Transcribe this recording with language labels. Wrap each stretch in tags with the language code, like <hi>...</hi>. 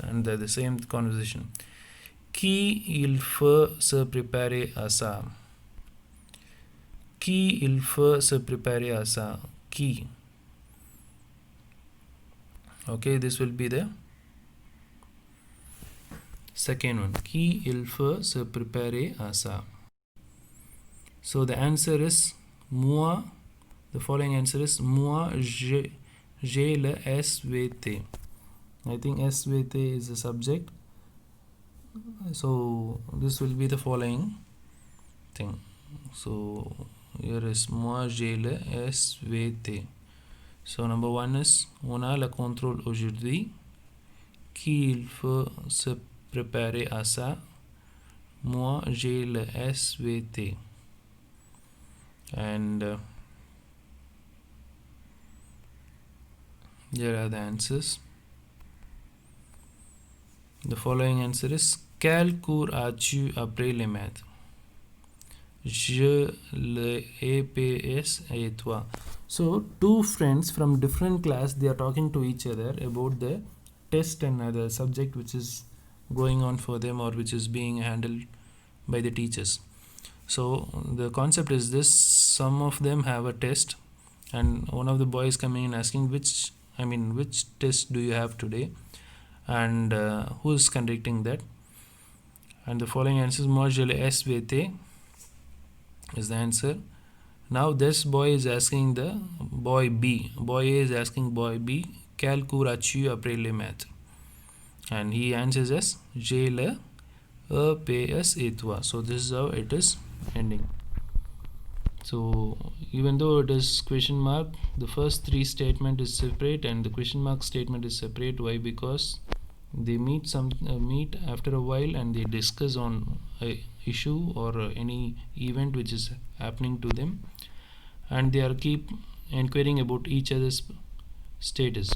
<en>And the same conversation.</en> <fr>Qui il faut se préparer à ça? Qui il faut se préparer à ça? Qui?</fr> <en>Okay, this will be the second one.</en> <fr>Qui il faut se préparer à ça?</fr> <en>So the answer is moi, the following answer is</en> <fr>moi j'ai le SVT.</fr> <en>I think SVT is the subject, so this will be the following thing. So here is</en> <fr>moi j'ai le SVT.</fr> <en>So number one is</en> <fr>on a le contrôle aujourd'hui, qu'il faut se préparer à ça. Moi j'ai le SVT.</fr> <en>And here are the answers. The following answer is</en> <fr>quel cours as-tu après les maths? Je, le EPS et toi.</fr> <en>So two friends from different class, they are talking to each other about the test and other subject which is going on for them or which is being handled by the teachers. So the concept is this: some of them have a test, and one of the boys coming in asking which test do you have today, and who is conducting that. And the following answer is</en> <fr>moi je le SVT</fr> <en>is the answer. Now this boy is asking the boy B. Boy A is asking boy B,</en> <fr>quel cours as-tu après les maths?</fr> <en>And he answers as</en> <fr>j'ai le EPS et toi.</fr> <en>So this is how it is ending. So even though it is question mark, the first three statement is separate and the question mark statement is separate. Why? Because they meet after a while and they discuss on a issue or any event which is happening to them, and they are keep inquiring about each other's status.</en>